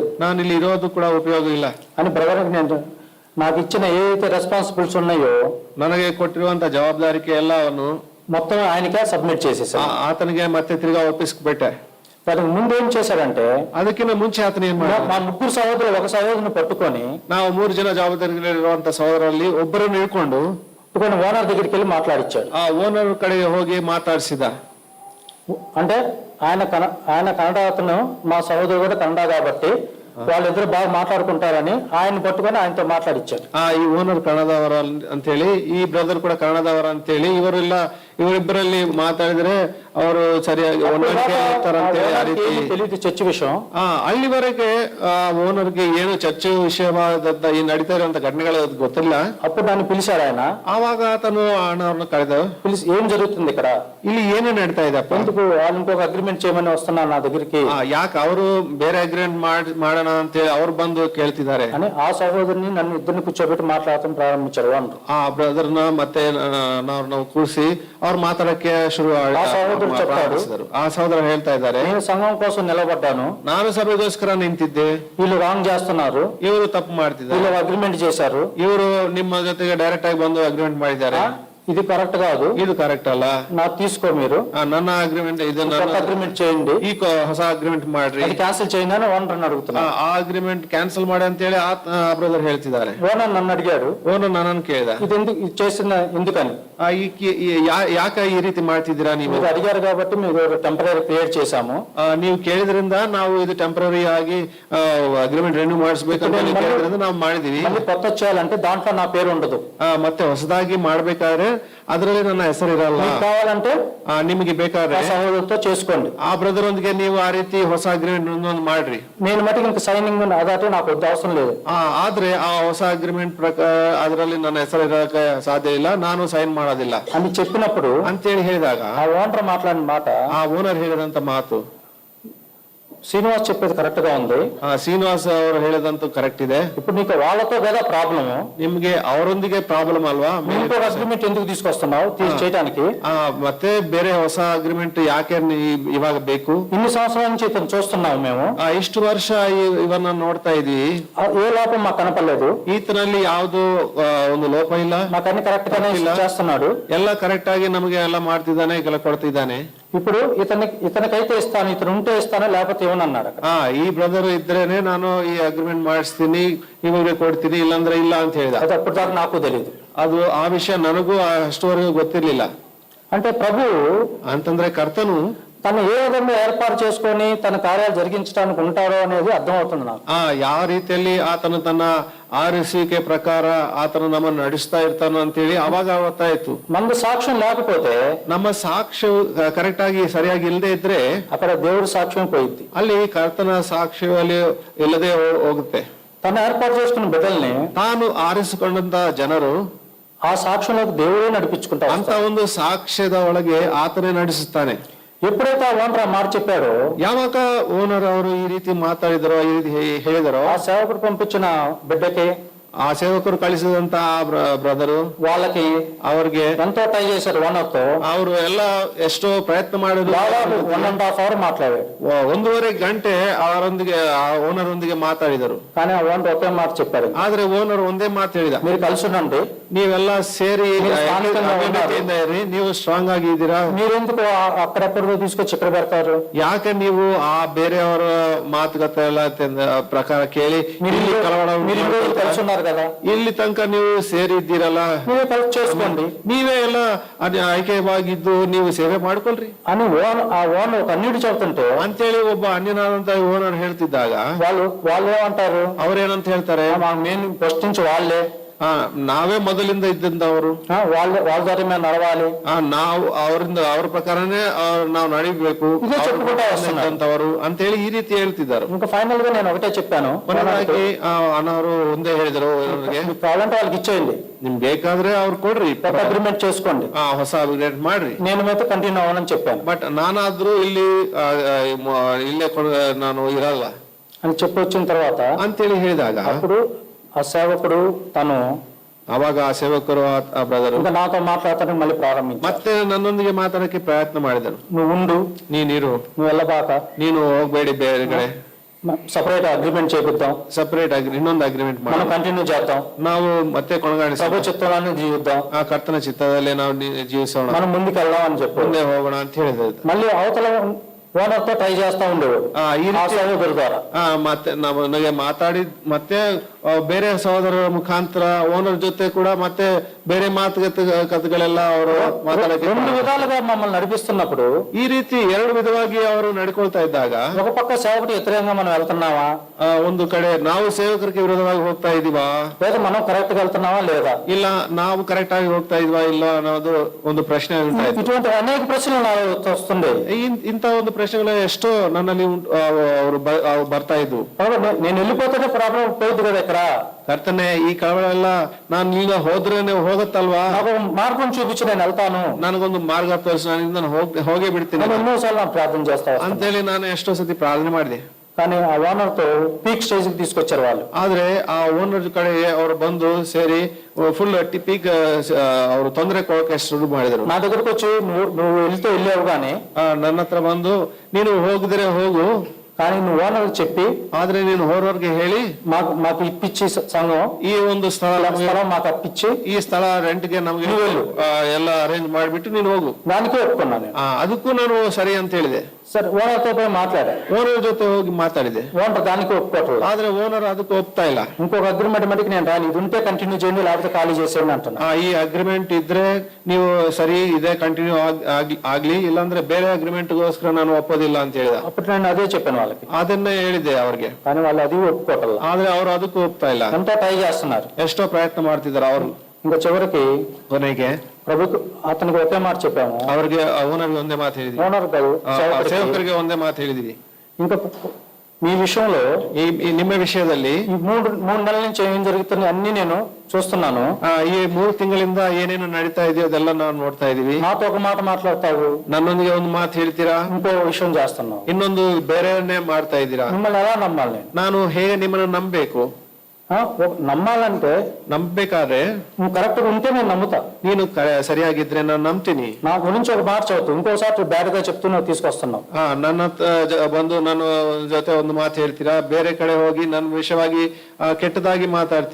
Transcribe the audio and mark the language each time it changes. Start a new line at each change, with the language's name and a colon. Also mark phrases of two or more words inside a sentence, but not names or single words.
Kannada: ನಾನು ಇಲ್ಲಿ ఇರೋದು ಕೂಡ ಉಪಯೋಗ ಇಲ್ಲ
Telugu: అని బ్రదర్ నేను నాకు ఇచ్చిన ఏదైతే రెస్పాన్సిబిలిటీస్ ఉన్నాయో
Kannada: ನನಗೆ ಕೊಟ್ಟಿರುವಂತ ಜವಾಬ್ದಾರಿಕೆ ಎಲ್ಲವನ್ನು
Telugu: మొత్తం ఆయనకే సబ్మిట్ చేసేసాను.
Kannada: ಆತನಿಗೆ ಮತ್ತೆ ತಿರ್ಗಾ ಒಪ್ಪಿಸ್ಬಿಟ್ಟೆ.
Telugu: దానికి ముందు ఏం చేశాడంటే,
Kannada: ಅದಕ್ಕಿಂತ ಮುಂಚೆ ಆತನ ಏನ್ ಮಾಡ,
Telugu: మా 3 సహోదరులు ఒక సహోదరుని పట్టుకొని,
Kannada: ನಾವು 3 ಜನ ಜವಾಬ್ದಾರಿಗಳಿರುವಂತ ಸಹೋದರಲ್ಲಿ ಒಬ್ಬರನ್ನು ಹಿಡ್ಕೊಂಡು
Telugu: ఓనర్ దగ్గరికి వెళ్ళి మాట్లాడిచ్చాడు.
Kannada: ಆ ಓನರ್ ಕಡೆಗೆ ಹೋಗಿ ಮಾತಾಡಿಸಿದ.
Telugu: అంటే ఆయన కన్నడ అతను, మా సహోదరుడు కూడా కన్నడ కాబట్టి వాళ్ళిద్దరు బాగా మాట్లాడుకుంటారని ఆయన పట్టుకొని ఆయనతో మాట్లాడిచ్చాడు.
Kannada: ಈ ಓನರ್ ಕನ್ನಡದವರ ಅಂತ ಹೇಳಿ, ಈ ಬ್ರದರ್ ಕೂಡ ಕನ್ನಡದವರ ಅಂತ ಹೇಳಿ, ಇವರಿಬ್ಬರಲ್ಲಿ ಮಾತಾಡಿದ್ರೆ ಅವರು ಸರಿಯಾಗಿ
Telugu: తెలియదు చర్చ్ విషయం.
Kannada: ಅಲ್ಲಿವರೆಗೆ ಓನರ್ಗೆ ಏನು ಚರ್ಚೆ ವಿಷಯವಾದ ಈ ನಡೀತಾ ಇರುವಂತ ಘಟನೆಗಳು ಗೊತ್ತಿಲ್ಲ.
Telugu: అప్పుడు నన్ను పిలిచాడు ఆయన.
Kannada: ಆವಾಗ ಆತನು ಅಣ್ಣವ್ರನ್ನ ಕಳೆದ,
Telugu: పిలిచి ఏం జరుగుతుంది ఇక్కడ,
Kannada: ಇಲ್ಲಿ ಏನೇ ನಡೀತಾ ಇದೆಪ್ಪ,
Telugu: ఎందుకు వాళ్ళు ఇంకొక అగ్రిమెంట్ చేయమని వస్తున్నారు నా దగ్గరికి,
Kannada: ಯಾಕೆ ಅವರು ಬೇರೆ ಅಗ್ರಿಮೆಂಟ್ ಮಾಡೋಣ ಅಂತ ಹೇಳಿ ಅವ್ರು ಬಂದು ಕೇಳ್ತಿದ್ದಾರೆ
Telugu: అని ఆ సహోదరుని నన్ను ఇద్దరిని కూర్చోబెట్టి మాట్లాడటం ప్రారంభించారు.
Kannada: ಆ ಬ್ರದರ್ನ ಮತ್ತೆ ನಾವು ಕೂರಿಸಿ ಅವ್ರು ಮಾತಾಡಕ್ಕೆ ಶುರು ಆ ಸಹೋದರ ಹೇಳ್ತಾ ಇದ್ದಾರೆ,
Telugu: నేను సంఘం కోసం నిలబడ్డాను,
Kannada: ನಾನು ಸಭೆಗೋಸ್ಕರ ನಿಂತಿದ್ದೆ,
Telugu: వీళ్ళు రాంగ్ చేస్తున్నారు,
Kannada: ಇವರು ತಪ್ಪು ಮಾಡ್ತಿದ್ದಾರೆ,
Telugu: వీళ్ళు అగ్రిమెంట్ చేశారు,
Kannada: ಇವರು ನಿಮ್ಮ ಜೊತೆಗೆ ಡೈರೆಕ್ಟ್ ಆಗಿ ಬಂದು ಅಗ್ರಿಮೆಂಟ್ ಮಾಡಿದ್ದಾರೆ,
Telugu: ఇది కరెక్ట్ కాదు,
Kannada: ಇದು ಕರೆಕ್ಟ್ ಅಲ್ಲ,
Telugu: నాకు తీసుకో, మీరు
Kannada: ನನ್ನ ಅಗ್ರಿಮೆಂಟ್ ಇದನ್ನ
Telugu: అగ్రిమెంట్ చేయండి,
Kannada: ಈ ಹೊಸ ಅಗ್ರಿಮೆಂಟ್ ಮಾಡ್ರಿ,
Telugu: అది క్యాన్సిల్ చేయండి అని ఓనర్ అడుగుతున్నారు.
Kannada: ಆ ಅಗ್ರಿಮೆಂಟ್ ಕ್ಯಾನ್ಸಲ್ ಮಾಡಿ ಅಂತ ಹೇಳಿ ಬ್ರದರ್ ಹೇಳ್ತಿದ್ದಾರೆ.
Telugu: ఓనర్ నన్ను అడిగాడు,
Kannada: ಓನರ್ ನನ್ನನ್ನು ಕೇಳಿದ,
Telugu: ఇది చేసిన ఎందుకని,
Kannada: ಯಾಕೆ ಈ ರೀತಿ ಮಾಡ್ತಿದ್ದೀರಾ, ನೀವು
Telugu: అడిగారు కాబట్టి మీరు
English: temporary create
Telugu: చేశాము,
Kannada: ನೀವು ಕೇಳಿದ್ರಿಂದ ನಾವು ಇದು ಟೆಂಪರರಿ ಆಗಿ
English: agreement renew
Kannada: ಮಾಡಿಸ್ಬೇಕಂತ ಕೇಳಿದ್ರಿಂದ ನಾವು ಮಾಡಿದೀವಿ.
Telugu: కొత్త చేయాలంటే దాంట్లో నా పేరు ఉండదు,
Kannada: ಮತ್ತೆ ಹೊಸದಾಗಿ ಮಾಡ್ಬೇಕಾದ್ರೆ ಅದರಲ್ಲಿ ನನ್ನ ಹೆಸರು ಇರಲ್ಲ,
Telugu: కావాలంటే
Kannada: ನಿಮಗೆ ಬೇಕಾದ್ರೆ
Telugu: సహోదరుతో చేసుకోండి,
Kannada: ಆ ಬ್ರದರ್ ಒಂದಿಗೆ ನೀವು ಆ ರೀತಿ ಹೊಸ ಅಗ್ರಿಮೆಂಟ್ ಒಂದೊಂದು ಮಾಡ್ರಿ,
Telugu: నేను మటుకు ఇంకా సైనింగ్ అదాటే నాకు అవసరం లేదు,
Kannada: ಆದ್ರೆ ಆ ಹೊಸ ಅಗ್ರಿಮೆಂಟ್ ಪ್ರಕಾರ ಅದರಲ್ಲಿ ನನ್ನ ಹೆಸರು ಇರಕ್ಕೆ ಸಾಧ್ಯ ಇಲ್ಲ, ನಾನು ಸೈನ್ ಮಾಡೋದಿಲ್ಲ
Telugu: అని చెప్పినప్పుడు
Kannada: ಅಂತೇಳಿ ಹೇಳಿದಾಗ
Telugu: ఆ ఓనర్ మాట్లాడిన మాట,
Kannada: ಆ ಓನರ್ ಹೇಳಿದಂತ ಮಾತು
Telugu: శ్రీనివాస్ చెప్పేది కరెక్ట్ గా ఉంది,
Kannada: ಶ್ರೀನಿವಾಸ್ ಅವರು ಹೇಳದಂತೂ ಕರೆಕ್ಟ್ ಇದೆ.
Telugu: ఇప్పుడు నీకు వాళ్ళతో కదా ప్రాబ్లమ్,
Kannada: ನಿಮ್ಗೆ ಅವರೊಂದಿಗೆ ಪ್ರಾಬ್ಲಮ್ ಅಲ್ವಾ,
Telugu: ఇంకో అగ్రిమెంట్ ఎందుకు తీసుకొస్తున్నావు చేయడానికి,
Kannada: ಮತ್ತೆ ಬೇರೆ ಹೊಸ ಅಗ್ರಿಮೆಂಟ್ ಯಾಕೆ ಇವಾಗ ಬೇಕು,
Telugu: ఇన్ని సంవత్సరాల నుంచి ఇతను చూస్తున్నాము మేము,
Kannada: ಇಷ್ಟು ವರ್ಷ ಇವನ್ನ ನೋಡ್ತಾ ಇದೀವಿ,
Telugu: ఏ లోపం మాకు కనపడలేదు,
Kannada: ಈತನಲ್ಲಿ ಯಾವ್ದು ಒಂದು ಲೋಪ ಇಲ್ಲ,
Telugu: మాకు అన్ని కరెక్ట్ గానే చేస్తున్నాడు,
Kannada: ಎಲ್ಲ ಕರೆಕ್ಟ್ ಆಗಿ ನಮಗೆ ಎಲ್ಲ ಮಾಡ್ತಿದ್ದಾನೆ, ಎಲ್ಲ ಕೊಡ್ತಿದ್ದಾನೆ.
Telugu: ఇప్పుడు ఇతనికైతే ఇస్తాను, ఇతను ఉంటే ఇస్తాను లేకపోతే ఏమన్నాడు,
Kannada: ಈ ಬ್ರದರ್ ಇದ್ರೇನೆ ನಾನು ಈ ಅಗ್ರಿಮೆಂಟ್ ಮಾಡಿಸ್ತೀನಿ, ಇವಾಗ ಕೊಡ್ತೀನಿ, ಇಲ್ಲಾಂದ್ರೆ ಇಲ್ಲ ಅಂತ ಹೇಳಿದ.
Telugu: అది అప్పుడు దాకా నాకు తెలియదు,
Kannada: ಅದು ಆ ವಿಷಯ ನನಗೂ ಅಷ್ಟುವರೆಗೂ ಗೊತ್ತಿರ್ಲಿಲ್ಲ.
Telugu: అంటే ప్రభు
Kannada: ಅಂತಂದ್ರೆ ಕರ್ತನು
Telugu: తను ఏ విధంగా ఏర్పాటు చేసుకొని తన కార్యాలు జరిగించడానికి ఉంటారో అనేది అర్థమవుతుంది నాకు.
Kannada: ಯಾವ ರೀತಿಯಲ್ಲಿ ಆತನು ತನ್ನ ಆರಿಸುವಿಕೆ ಪ್ರಕಾರ ಆತನು ನಮ್ಮನ್ನು ನಡೆಸ್ತಾ ಇರ್ತಾನೋ ಅಂತೇಳಿ ಅವಾಗ ಗೊತ್ತಾಯ್ತು.
Telugu: మనకు సాక్ష్యం లేకపోతే,
Kannada: ನಮ್ಮ ಸಾಕ್ಷ್ಯ ಕರೆಕ್ಟ್ ಆಗಿ ಸರಿಯಾಗಿ ಇಲ್ಲದೆ ಇದ್ರೆ
Telugu: అక్కడ దేవుడి సాక్ష్యం పోయింది.
Kannada: ಅಲ್ಲಿ ಕರ್ತನ ಸಾಕ್ಷ್ಯದಲ್ಲಿ ಇಲ್ಲದೆ ಹೋಗುತ್ತೆ.
Telugu: తను ఏర్పాటు చేసుకున్న బిడ్డల్ని
Kannada: ತಾನು ಆರಿಸಿಕೊಂಡಂತ ಜನರು
Telugu: ఆ సాక్ష్యంలోకి దేవుడే నడిపించుకుంటారు.
Kannada: ಅಂತ ಒಂದು ಸಾಕ್ಷ್ಯದ ಒಳಗೆ ಆತನೇ ನಡೆಸುತ್ತಾನೆ.
Telugu: ఎప్పుడైతే ఆ ఓనర్ ఆ మాట చెప్పారో,
Kannada: ಯಾವಾಗ ಓನರ್ ಅವರು ಈ ರೀತಿ ಮಾತಾಡಿದರೋ, ಈ ರೀತಿ ಹೇಳಿದರೋ,
Telugu: ఆ సేవకుడు పంపించిన బిడ్డకి,
Kannada: ಆ ಸೇವಕರು ಕಳಿಸಿದಂತ ಬ್ರದರು
Telugu: వాళ్ళకి
Kannada: ಅವ್ರಿಗೆ
Telugu: ఎంతో ట్రై చేశారు ఓనర్ తో.
Kannada: ಅವರು ಎಲ್ಲ ಎಷ್ಟೋ ಪ್ರಯತ್ನ ಮಾಡಿದ್ರು.
Telugu: దాదాపు 1.5 hours మాట్లాడారు.
Kannada: 1.5 ಗಂಟೆ ಅವರೊಂದಿಗೆ ಆ ಓನರ್ ಒಂದಿಗೆ ಮಾತಾಡಿದರು.
Telugu: కానీ ಆ ఓనర్ ఒకే మాట చెప్పారు,
Kannada: ಆದ್ರೆ ಓನರ್ ಒಂದೇ ಮಾತು ಹೇಳಿದ,
Telugu: మీరు కలిసి ఉండండి,
Kannada: ನೀವೆಲ್ಲ ಸೇರಿ ಇರಿ, ನೀವು ಸ್ಟ್ರಾಂಗ್ ಆಗಿದ್ದೀರಾ,
Telugu: మీరెందుకు అక్కడెక్కడ తీసుకొచ్చి ఇక్కడ పెడతారు,
Kannada: ಯಾಕೆ ನೀವು ಆ ಬೇರೆಯವರ ಮಾತುಕತೆ ಎಲ್ಲ ಪ್ರಕಾರ ಕೇಳಿ ಇಲ್ಲಿ ಕಳವಳ
Telugu: కలిసి ఉన్నారు కదా,
Kannada: ಇಲ್ಲಿ ತನಕ ನೀವು ಸೇರಿದ್ದೀರಲ್ಲ,
Telugu: ನೀವೇ కలిసి చేసుకోండి,
Kannada: ನೀವೇ ಎಲ್ಲ ಐಕ್ಯವಾಗಿದ್ದು ನೀವು ಸೇವೆ ಮಾಡ್ಕೊಳ್ರಿ
Telugu: అని ఆ ఓనర్ కన్నీడు చెబుతుంటే
Kannada: ಅಂತೇಳಿ ಒಬ್ಬ ಅನ್ಯನಾದಂತ ಓನರ್ ಹೇಳ್ತಿದ್ದಾಗ
Telugu: వాళ్ళు ಏమంటారు,
Kannada: ಅವ್ರೇನಂತ ಹೇಳ್ತಾರೆ,
Telugu: మేము ఫస్ట్ నుంచి వాళ్ళే,
Kannada: ನಾವೇ ಮೊದಲಿಂದ ಇದ್ದಂತವರು,
Telugu: వాళ్ళ ద్వారా మేము నడవాలి,
Kannada: ನಾವು ಅವರಿಂದ ಅವ್ರ ಪ್ರಕಾರನೇ ನಾವು ನಡಿಬೇಕು ಅಂತವರು ಅಂತೇಳಿ ಈ ರೀತಿ ಹೇಳ್ತಿದ್ದಾರೆ.
Telugu: ఇంకా ఫైనల్ గా నేను ఒకటే చెప్పాను,
Kannada: ಅಣ್ಣವರು ಒಂದೇ ಹೇಳಿದರು,
Telugu: కావాలంటే వాళ్ళకి ఇచ్చేయండి,
Kannada: ನಿಮ್ಗೆ ಬೇಕಾದ್ರೆ ಅವ್ರು ಕೊಡ್ರಿ,
Telugu: అగ్రిమెంట్ చేసుకోండి,
Kannada: ಹೊಸ ಅಗ್ರಿಮೆಂಟ್ ಮಾಡ್ರಿ,
Telugu: నేను మీతో కంటిన్యూ అవ్వాలని చెప్పాను.
Kannada: ಬಟ್ ನಾನಾದ್ರೂ ಇಲ್ಲೇ ನಾನು ಇರಲ್ಲ
Telugu: అని చెప్పి వచ్చిన తర్వాత
Kannada: ಅಂತೇಳಿ ಹೇಳಿದಾಗ
Telugu: అప్పుడు ఆ సేవకుడు తను
Kannada: ಅವಾಗ ಆ ಸೇವಕರು ಆ ಬ್ರದರ್
Telugu: ఇంకా నాతో మాట్లాడటానికి మళ్ళీ ప్రారంభించారు.
Kannada: ಮತ್ತೆ ನನ್ನೊಂದಿಗೆ ಮಾತಾಡಕ್ಕೆ ಪ್ರಯತ್ನ ಮಾಡಿದರು.
Telugu: నువ్వు ఉండు,
Kannada: ನೀನಿರು,
Telugu: నువ్వు వెళ్ళబాక,
Kannada: ನೀನು ಹೋಗ್ಬೇಡಿ, ಬೇರೆ ಕಡೆ
English: separate agreement
Telugu: చేపిద్దాం,
Kannada: ಸಪರೇಟ್ ಇನ್ನೊಂದು ಅಗ್ರಿಮೆಂಟ್
Telugu: మనం ಕಂಟಿನ್ಯೂ చేద్దాం,
Kannada: ನಾವು ಮತ್ತೆ ಕೊನೆಗಾಣಿಸಿ
Telugu: ప్రభు చిత్తాన్ని జీవిద్దాం,
Kannada: ಆ ಕರ್ತನ ಚಿತ್ತದಲ್ಲಿ ನಾವು ಜೀವಿಸೋಣ,
Telugu: మనం ముందుకు వెళ్దాం అని చెప్పి
Kannada: ಮುಂದೆ ಹೋಗೋಣ ಅಂತ ಹೇಳಿದ್ರು.
Telugu: మళ్ళీ అవతల ఓనర్ తో ట్రై చేస్తా ఉండేవాడు ఆ సహోదరు ద్వారా.
Kannada: ಮತ್ತೆ ನನಗೆ ಮಾತಾಡಿ ಮತ್ತೆ ಬೇರೆ ಸಹೋದರರ ಮುಖಾಂತರ ಓನರ್ ಜೊತೆ ಕೂಡ ಮತ್ತೆ ಬೇರೆ ಕಥೆಗಳೆಲ್ಲ ಅವರು ಮಾತಾಡಕ್ಕೆ
Telugu: 2 విధాలుగా మమ్మల్ని నడిపిస్తున్నప్పుడు,
Kannada: ಈ ರೀತಿ 2 ವಿಧವಾಗಿ ಅವರು ನಡ್ಕೊಳ್ತಾ ಇದ್ದಾಗ,
Telugu: ఒక పక్క సేవకుడు వ్యతిరేకంగా మనం వెళ్తున్నావా,
Kannada: ಒಂದು ಕಡೆ ನಾವು ಸೇವಕರಿಗೆ ವಿರೋಧವಾಗಿ ಹೋಗ್ತಾ ಇದೀವಾ,
Telugu: లేదా మనం కరెక్ట్ గా వెళ్తున్నావా లేదా,
Kannada: ಇಲ್ಲ ನಾವು ಕರೆಕ್ಟ್ ಆಗಿ ಹೋಗ್ತಾ ಇದೀವಾ ಇಲ್ಲ ಅನ್ನೋದು ಒಂದು ಪ್ರಶ್ನೆ ಉಂಟಾಯ್ತು.
Telugu: ఇటువంటి అనేక ప్రశ్నలు నాకు వస్తుండే.
Kannada: ಇಂಥ ಒಂದು ಪ್ರಶ್ನೆಗಳು ಎಷ್ಟೋ ನನ್ನಲ್ಲಿ ಅವರು ಬರ್ತಾ ಇದ್ವು.
Telugu: నేను వెళ్ళిపోతేనే ప్రాబ్లం పోయింది కదా, ఇక్కడ
Kannada: ಕರ್ತನೆ ಈ ಕಳವಳ ಎಲ್ಲ ನಾನು ಈಗ ಹೋದ್ರೇನೆ ಹೋಗುತ್ತಲ್ವಾ,
Telugu: నాకు మార్గం చూపించి నేను వెళ్తాను,
Kannada: ನನಗೊಂದು ಮಾರ್ಗ ತೋರಿಸಿ ನಾನು ಹೋಗೇ ಬಿಡ್ತೀನಿ
Telugu: ఎన్నోసార్లు ನಾನು ప్రార్థన చేస్తాను
Kannada: ಅಂತೇಳಿ ನಾನು ಎಷ್ಟೋ ಸತಿ ಪ್ರಾರ್ಥನೆ ಮಾಡಿದೆ.
Telugu: కానీ ఆ ఓనర్ తో
English: peak stage
Telugu: కి తీసుకొచ్చారు వాళ్ళు.
Kannada: ಆದ್ರೆ ಆ ಓನರ್ ಕಡೆ ಅವರು ಬಂದು ಸೇರಿ
English: full peak
Kannada: ಅವರು ತೊಂದರೆ ಕೊಡೋಕೆ ಶುರು ಮಾಡಿದ್ರು.
Telugu: నా దగ్గరకు వచ్చి నువ్వు వెళ్తే వెళ్ళావు కానీ,
Kannada: ನನ್ನ ಹತ್ರ ಬಂದು ನೀನು ಹೋಗಿದ್ರೆ ಹೋಗು,
Telugu: కానీ నువ్వు ఓనర్ చెప్పి,
Kannada: ಆದ್ರೆ ನೀನು ಹೋರೋರ್ಗೆ ಹೇಳಿ
Telugu: మాకు ఇప్పించి సంఘం
Kannada: ಈ ಒಂದು ಸ್ಥಳ
Telugu: మాకు ಅಪ್ಪಿಚ್ಚಿ
Kannada: ಈ ಸ್ಥಳ ರೆಂಟ್ಗೆ ನಮ್ಗೆ ಎಲ್ಲ ಅರೇಂಜ್ ಮಾಡಿಬಿಟ್ಟು ನೀನು ಹೋಗು.
Telugu: దానికే ఒప్పుకున్నాను.
Kannada: ಅದಕ್ಕೂ ನಾನು ಸರಿ ಅಂತ ಹೇಳಿದೆ.
Telugu: సరే ఓనర్ తో పోయి మాట్లాడా,
Kannada: ಓನರ್ ಜೊತೆ ಹೋಗಿ ಮಾತಾಡಿದೆ.
Telugu: ఓనర్ దానికి ఒప్పుకోవట్లేదు.
Kannada: ಆದ್ರೆ ಓನರ್ ಅದಕ್ಕೆ ಒಪ್ತಾ ಇಲ್ಲ.
Telugu: ఇంకొక అగ్రిమెంట్ మటుకు నేను రాని, ఇది ఉంటే కంటిన్యూ చేయండి లేకపోతే ఖాళీ చేసేయండి అంటున్నా.
Kannada: ಈ ಅಗ್ರಿಮೆಂಟ್ ಇದ್ರೆ ನೀವು ಸರಿ ಇದೆ ಕಂಟಿನ್ಯೂ ಆಗ್ಲಿ, ಇಲ್ಲಾಂದ್ರೆ ಬೇರೆ ಅಗ್ರಿಮೆಂಟ್ ಗೋಸ್ಕರ ನಾನು ಒಪ್ಪೋದಿಲ್ಲ ಅಂತ ಹೇಳಿದ.
Telugu: అప్పుడు నేను అదే చెప్పాను వాళ్ళకి,
Kannada: ಅದನ್ನೇ ಹೇಳಿದೆ ಅವ್ರಿಗೆ.
Telugu: కానీ వాళ్ళు అది ఒప్పుకోవట్లేదు.
Kannada: ಆದ್ರೆ ಅವರು ಅದಕ್ಕೂ ಒಪ್ತಾ ಇಲ್ಲ,
Telugu: ఎంతో ట్రై చేస్తున్నారు,
Kannada: ಎಷ್ಟೋ ಪ್ರಯತ್ನ ಮಾಡ್ತಿದ್ದಾರೆ ಅವರು.
Telugu: ఇంకా చివరికి
Kannada: ಕೊನೆಗೆ
Telugu: ప్రభుకు అతనికి ఒకే మాట చెప్పాము,
Kannada: ಅವ್ರಿಗೆ ಓನರ್ಗೆ ಒಂದೇ ಮಾತು ಹೇಳಿದ್ವಿ,
Telugu: ఓనర్ కాదు
Kannada: ಸೇವಕರಿಗೆ ಒಂದೇ ಮಾತು ಹೇಳಿದ್ವಿ.
Telugu: ఇంకా మీ విషయంలో
Kannada: ನಿಮ್ಮ ವಿಷಯದಲ್ಲಿ
Telugu: ఈ మూడు నెలల నుంచి ఏం జరుగుతుంది అన్ని నేను చూస్తున్నాను.
Kannada: ಈ 3 ತಿಂಗಳಿಂದ ಏನೇನು ನಡೀತಾ ಇದೆಯೋ ಅದೆಲ್ಲ ನಾವು ನೋಡ್ತಾ ಇದೀವಿ.
Telugu: నాతో ఒక మాట మాట్లాడతావు,
Kannada: ನನ್ನೊಂದಿಗೆ ಒಂದು ಮಾತು ಹೇಳ್ತೀರಾ,
Telugu: ఇంకో విషయం చేస్తున్నావు,
Kannada: ಇನ್ನೊಂದು ಬೇರೆಯನ್ನೇ ಮಾಡ್ತಾ ಇದ್ದೀರಾ.
Telugu: మిమ్మల్ని ఎలా నమ్మాలి
Kannada: ನಾನು ಹೇಗೆ ನಿಮ್ಮನ್ನು ನಂಬಬೇಕು?
Telugu: నమ్మాలంటే
Kannada: ನಂಬೇಕಾದ್ರೆ
Telugu: నువ్వు కరెక్ట్ గా ఉంటే నేను నమ్ముతా,
Kannada: ನೀನು ಸರಿಯಾಗಿದ್ರೆ ನಾನು ನಂಬ್ತೀನಿ.
Telugu: నా గురించి ఒక మాట చదువుతూ ఇంకోసారి బ్యాడ్ గా చెప్తూ నువ్వు తీసుకొస్తున్నావు.
Kannada: ನನ್ನ ಬಂದು ನನ್ನ ಜೊತೆ ಒಂದು ಮಾತು ಹೇಳ್ತೀರಾ, ಬೇರೆ ಕಡೆ ಹೋಗಿ ನನ್ನ ವಿಷಯವಾಗಿ ಕೆಟ್ಟದಾಗಿ ಮಾತಾಡ್ತೀರಾ